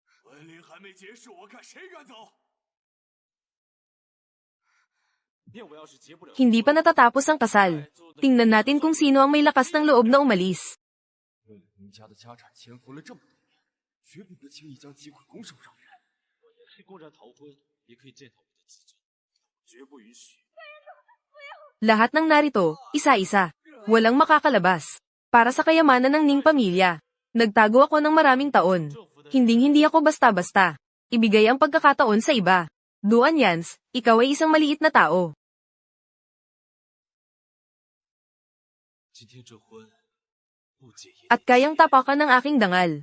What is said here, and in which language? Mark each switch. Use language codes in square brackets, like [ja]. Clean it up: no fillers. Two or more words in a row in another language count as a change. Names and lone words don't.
[tl] Hindi pa natatapos ang kasal. Tingnan natin kung sino ang may lakas ng loob na umalis. [zh] 为了林家的家产潜伏了这么多年，绝不得轻易将机会拱手让人。我也可以公然逃婚，也可以践踏我的自尊，绝不允许。 [tl] Lahat ng narito, isa-isa. Walang makakalabas. Para sa kayamanan ng Ning pamilya. Nagtago ako ng maraming taon. Hinding-hindi ako basta-basta. Ibigay ang pagkakataon sa iba. Duan Yans, ikaw ay isang maliit na tao. At kayang tapakan ng aking dangal.